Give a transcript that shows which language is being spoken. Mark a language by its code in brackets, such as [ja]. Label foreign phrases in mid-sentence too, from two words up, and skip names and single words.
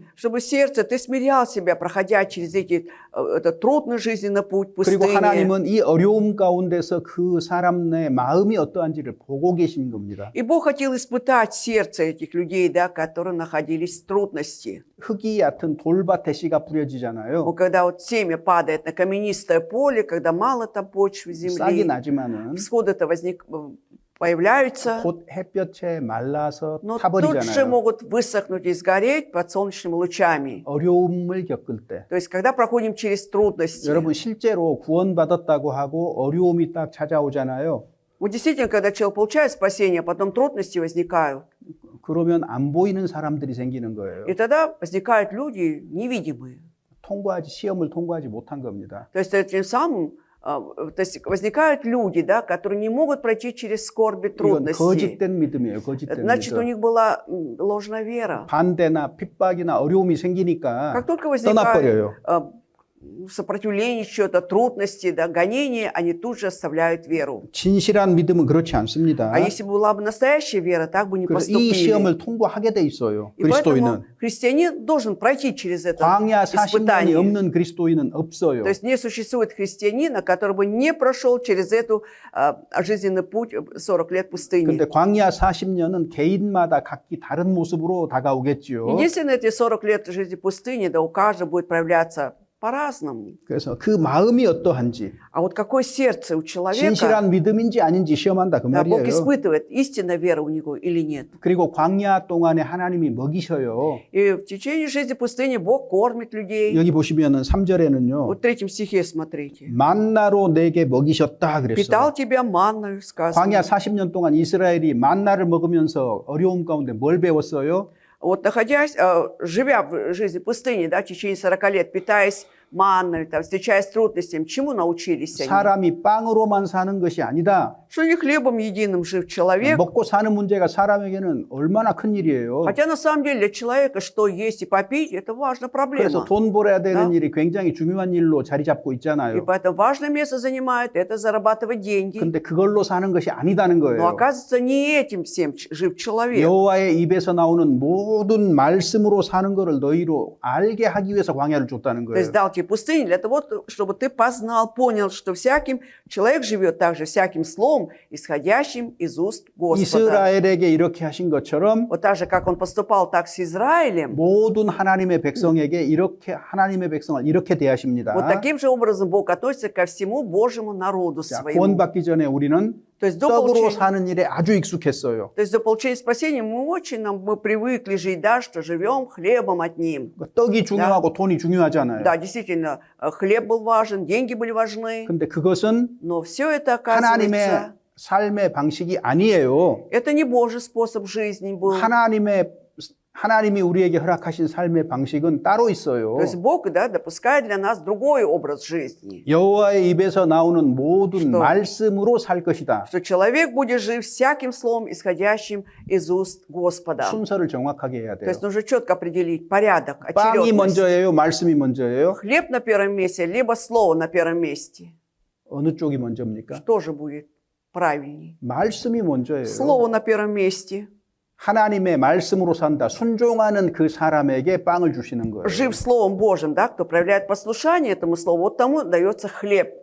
[ru] Чтобы сердце, ты смирял себя, проходя через этот трудный жизненный путь [ko] 그리고 [ru] пустыни. [ko] 하나님은 이 어려움 가운데서 그 사람의 마음이 어떠한지를 보고 계신 겁니다. [ru] И Бог хотел испытать сердце этих людей, да, которые находились в трудности. [ko] 흙이 얕은 돌밭에 씨가 뿌려지잖아요. [ru] Вот когда вот семя падает на каменистое поле, когда мало там почвы [ko] 싹이 [ru] земли, [ko] 나지만은 [ru] всходы-то появляются, [ko] 곧 햇볕에 말라서 [ru] но тут же [ko] 타버리잖아요. [ru] могут высохнуть и сгореть под солнечными лучами. [ko] 어려움을 겪을 때 [ru] То есть, когда проходим через трудности, [ko] 여러분 실제로 구원받았다고 하고 어려움이 딱 찾아오잖아요. [ru] вот действительно, когда человек получает спасение, а потом трудности возникают, [ko] 그러면 안 보이는 사람들이 생기는 거예요. [ru] и тогда возникают люди невидимые. [ko] 시험을 통과하지 못한 겁니다. [ru] То есть, тем самым то есть возникают люди, да, которые не могут пройти через скорби, [ko] 이건 [ru] трудности. [ko] 거짓된 믿음이에요. 거짓된 [ru] Значит, у [ko] 믿음. [ru] них была ложная вера. [ko] 반대나 핍박이나 어려움이 생기니까 [ru] Как только возникает [ko] 떠나버려요. [ru] сопротивление, что-то, трудности, да, гонения, они тут же оставляют веру. [ko] 진실한 믿음은 그렇지 않습니다. [ru] А если бы была бы настоящая вера, так бы не [ko] 그래서 이 [ru] поступили. [ko] 시험을 통과하게 돼 있어요. [ru] И поэтому [ko] 그리스도인은. [ru] христианин должен пройти через это [ko] 광야 40년이 [ru] испытание. [ko] 없는 그리스도인은 없어요. [ru] То есть не существует христианина, который бы не прошел через эту жизненный путь 40 лет пустыни. [ko] 근데 광야 40년은 개인마다 각기 다른 모습으로 다가오겠지요. [ru] Единственное, эти 40 лет жизни пустыни, да у каждого будет проявляться по-разному. [ko] 그래서 그 마음이 어떠한지, [ru] А вот какое сердце у человека, [ko] 진실한 믿음인지 아닌지 시험한다 그 [ru] да, Бог [ko] 말이에요. [ru] испытывает, истинная вера у него или нет. [ko] 그리고 광야 동안에 하나님이 먹이셔요. [ru] И в течение жизни пустыни Бог кормит людей. [ko] 여기 보시면은 3절에는요. [ru] Вот в 3 стихе смотрите. [ko] 만나로 내게 먹이셨다 그랬어요. [ru] Питал тебя манною, сказано. [ko] 광야 40년 동안 이스라엘이 만나를 먹으면서 어려움 가운데 뭘 배웠어요? [ru] Вот находясь, живя в жизни пустыни, да, в течение 40 лет, питаясь манной, там, встречаясь с трудностями, чему научились они? [ko] 사람이 빵으로만 사는 것이 아니다. [ru] Что не хлебом единым жив человек, [ko] 먹고 사는 문제가 사람에게는 얼마나 큰 일이에요. [ru] хотя на самом деле для человека что есть и попить, это важная [ko] 그래서 [ru] проблема. [ko] 돈 벌어야 되는 [ru] Да. [ko] 일이 굉장히 중요한 일로 자리 잡고 [ru] И [ko] 있잖아요. [ru] поэтому важное место занимает это зарабатывать деньги. [ko] 근데 그걸로 사는 것이 아니다는 [ru] Но [ko] 거예요. [ru] оказывается, не этим всем жив человек. [ko] 여호와의 입에서 나오는 모든 말씀으로 사는 것을 너희로 알게 하기 위해서 광야를 줬다는 [ru] То есть [ko] 거예요. [ru] дал тебе пустыню для того, чтобы ты познал, понял, что всяким человек живет также всяким словом, исходящим из уст Господа. [ko] 이스라엘에게 이렇게 하신 것처럼 [ru] Вот так же, как он поступал так с Израилем, [ko] 모든 하나님의 백성에게 이렇게 하나님의 백성을 이렇게 대하십니다. [ru] вот таким же образом Бог относится ко всему Божьему народу [ko] 자, [ru] своему. [ko] 구원받기 전에 우리는 [ru] То есть до [ko] 떡으로 [ru] получения, [ko] 사는 일에 아주 익숙했어요. [ru] то есть до получения спасения мы привыкли жить, да, что живем хлебом одним. [ko] 떡이 중요하고 돈이 중요하잖아요. [ru] Да, действительно, хлеб был важен, деньги были важны, [ko] 근데 그것은 [ru] но все это, [ko] 하나님의 [ru] оказывается, [ko] 삶의 방식이 아니에요. [ru] это не Божий способ жизни был. [ko] 하나님이 우리에게 허락하신 삶의 방식은 따로 있어요. [ru] То есть Бог, да, допускает для нас другой образ жизни. [ko] 여호와의 입에서 나오는 모든 [ru] Что? [ko] 말씀으로 살 것이다. [ru] Что человек будет жив всяким словом, исходящим из уст Господа. [ko] 순서를 정확하게 해야 [ru] То [ko] 돼요. [ru] есть нужно четко определить порядок, [ko] 빵이 [ru] очередность. [ko] 먼저예요, 말씀이 먼저예요? [ru] Хлеб на первом месте, либо слово на первом месте. [ko] 어느 쪽이 먼저입니까? [ru] Что же будет правильней? [ko] 말씀이 먼저예요. [ru] Слово на первом месте. [ko] 하나님의 말씀으로 산다. 순종하는 그 사람에게 빵을 주시는 거예요. [ru] Жив Словом Божьим, да, кто проявляет послушание этому Слову, вот тому дается хлеб.